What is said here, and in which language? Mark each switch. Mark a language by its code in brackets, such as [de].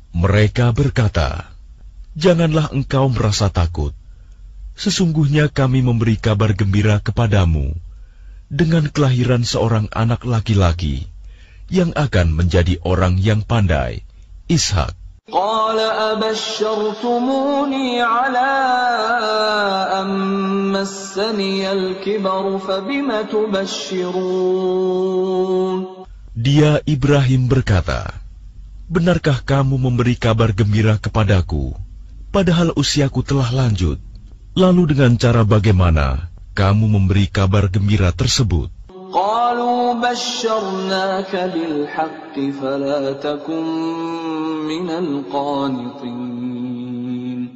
[id] Mereka berkata, janganlah engkau merasa takut. Sesungguhnya kami memberi kabar gembira kepadamu dengan kelahiran seorang anak laki-laki yang akan menjadi orang yang pandai, Ishak. [ar] قال أبشرتموني على أن مسني الكبر فبم تبشرون. [id] Dia, Ibrahim, berkata, benarkah kamu memberi kabar gembira kepadaku, padahal usiaku telah lanjut? Lalu dengan cara bagaimana kamu memberi kabar gembira tersebut? [ar] قالوا بشرناك بالحق فلا تكن من القانطين.